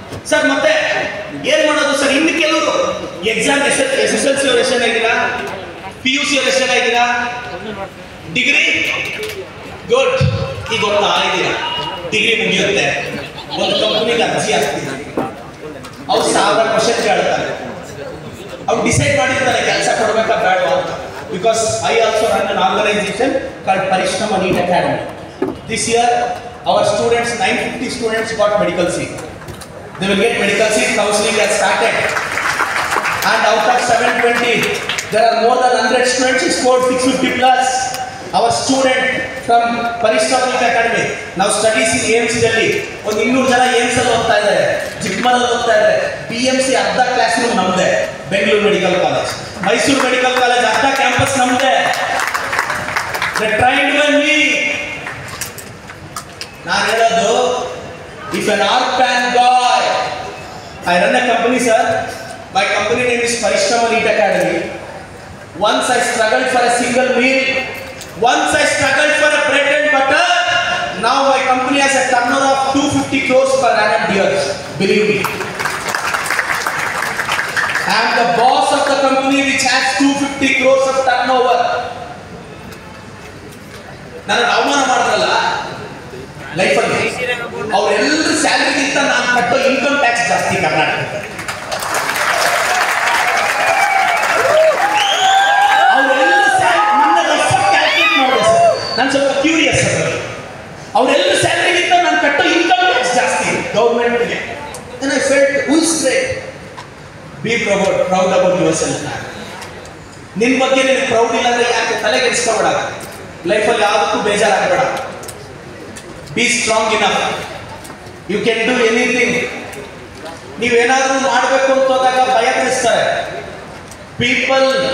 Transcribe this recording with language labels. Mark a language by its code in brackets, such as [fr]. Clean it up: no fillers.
[kn] Sir ಮತ್ತೆ ಏನ್ ಮಾಡೋದು ಸರ್? ಇನ್ನು ಕೆಲವರು ಎಕ್ಸಾಮ್ SSLC ಅವ್ರು ಎಷ್ಟಾಗಿದ್ದೀರಾ, PUC ಅವ್ರು ಎಷ್ಟಾಗಿದ್ದೀರಾ, ಡಿಗ್ರಿ ಗುಡ್, ಈಗ ಒಂದು ಆಗಿದ್ದೀರಾ, ಡಿಗ್ರಿ ಮುಗಿಯುತ್ತೆ, ಒಂದು ಕಂಪನಿಗೆ ಅರ್ಜಿ ಹಾಕ್ತೀರಾ, ಅವ್ರು 1000 ಕ್ವಶನ್ ಕೇಳ್ತಾರೆ, ಅವ್ರು ಡಿಸೈಡ್ ಮಾಡಿರ್ತಾರೆ ಕೆಲಸ ಕೊಡ್ಬೇಕಾ ಬೇಡ ಅಂತ. [en] Because I also run an organization called Parishrama NEET Academy. This year, our students, 950 students got medical seat. They will get medical seat. Counseling has started. And out of 720, there are more than 100 students who scored 650 plus. Our student from Parishrama NEET Academy now studies in AIMS Delhi. [kn] ಒಂದು 200 ಜನ AIMS ಅಲ್ಲಿ ಓದ್ತಾ ಇದ್ದಾರೆ, ಚಿಕ್ಕಮಗಳೂರಲ್ಲಿ ಓದ್ತಾ ಇದ್ದಾರೆ. PMC ಅರ್ಧ class room ನಮ್ದೆ, Bengaluru medical college, Mysuru medical college ಅರ್ಧ ಕ್ಯಾಂಪಸ್ ನಮ್ದೆ. [en] They trained by me. [kn] ನಾನು ಹೇಳೋದು, [en] if an orphan boy, I run a company sir, my company name is Parishrama NEET Academy. Once I struggled for a single meal, once I struggled for a bread and butter, now my company has a turnover of 250 crores per annum years, believe me. I am the boss of the company which has 250 crores of turnover. [kn] ನಾನು ಅವಮಾನ ಮಾಡಿದ್ರಲ್ಲ ಲೈಫಲ್ಲಿ, ಅವರೆಲ್ಲರೂ ಸ್ಯಾಲರಿಗಿಂತ ನಾನು ಕಟ್ಟೋ income tax ಜಾಸ್ತಿ ಕರ್ನಾಟಕಕ್ಕೆ. ಅವರೆಲ್ಲರೂ ನನ್ನ ರೆಫರ್ ಕ್ಯಾಲ್ಕುಲೇಟ್ ಮಾಡಿದೆ ಸರ್, ನಾನು ಸ್ವಲ್ಪ ಕ್ಯೂರಿಯಸ್ ಸರ್. ಅವರೆಲ್ಲರೂ ಸ್ಯಾಲರಿಗಿಂತ ನಾನು ಕಟ್ಟೋ ಇನ್ಕಮ್ ಟ್ಯಾಕ್ಸ್ ಜಾಸ್ತಿ ಗೌರ್ಮೆಂಟ್ಗೆ. [en] And I felt, who is great? Be proud about yourself. [kn] ನಿನ್ನ ಬಗ್ಗೆ ನಿನಗೆ ಪ್ರೌಡ್ ಇಲ್ಲ ಅಂದ್ರೆ ಯಾಕೆ ತಲೆಗೆಡಿಸ್ಕೋಬೇಡ. ಲೈಫಲ್ಲಿ ಯಾವುದಕ್ಕೂ ಬೇಜಾರಾಗಬೇಡ. [en] Be strong enough, you can do anything. [kn] ನೀವೇನಾದ್ರೂ ಮಾಡಬೇಕು ಅಂತ ಹೋದಾಗ ಭಯ ಬೀಳಿಸ್ತಾರೆ ಪೀಪಲ್.